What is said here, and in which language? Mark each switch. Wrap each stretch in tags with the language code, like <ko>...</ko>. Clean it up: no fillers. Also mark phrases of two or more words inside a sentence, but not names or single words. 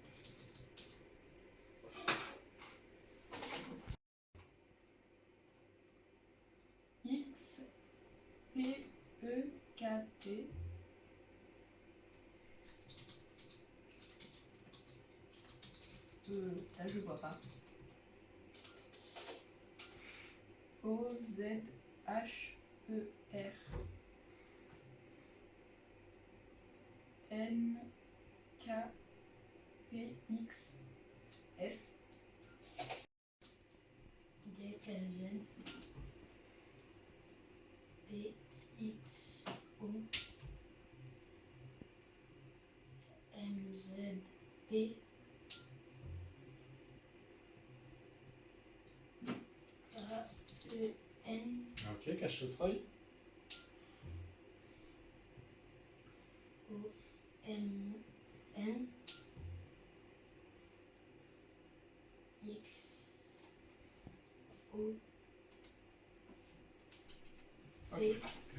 <fr>X, P, E, K, T. Ça je vois pas. O, Z, H, E, R. N, K, P, X, F. D, L, Z, P, X, O, M, Z, P, K, E, N, Ok, cache le treuil. O, M, N, X, O, P.</fr>